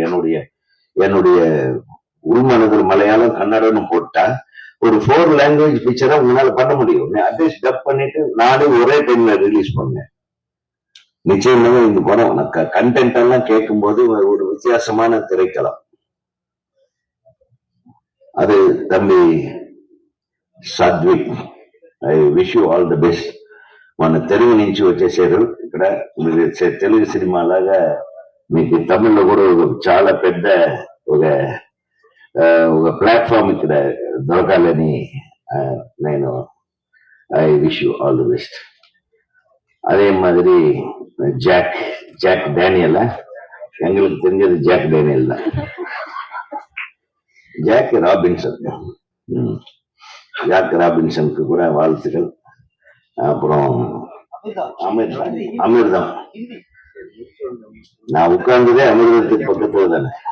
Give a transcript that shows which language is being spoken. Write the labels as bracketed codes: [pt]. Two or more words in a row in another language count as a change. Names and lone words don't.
[ta] என்னுடைய உள்மனதில் மலையாளம் கன்னடம்னு போட்டா ஒரு 4 லாங்குவேஜ் பிக்சரா உங்களால பண்ண முடியும். [en] at least dub [ta] பண்ணிட்டு நாளை ஒரே டைம்ல ரிலீஸ் பண்ணுங்க. நிச்சயமாக இந்த படம் கண்டென்ட் எல்லாம் கேட்கும் போது ஒரு வித்தியாசமான திரைக்களம். [en] அது తమ్మి సాత్విక్, I wish you all the best. [te] మన తెలుగు నుంచి వచ్చేసారు ఇక్కడ. మీరు తెలుగు సినిమా లాగా మీకు తమిళ్లో కూడా చాలా పెద్ద ఒక ప్లాట్ఫామ్ ఇక్కడ దొరకాలని నేను [en] I wish you all the best. [ta] அதே மாதிரி ஜாக் டேனியல், எங்களுக்கு தெரிஞ்சது ஜாக் டேனியல் தான். ஜாக் ராபின்சனுக்கு கூட வாழ்த்துக்கள். அப்புறம் அமிர்தம், நான் உட்கார்ந்ததே அமிர்தத்துக்கு பக்கத்துல தானே.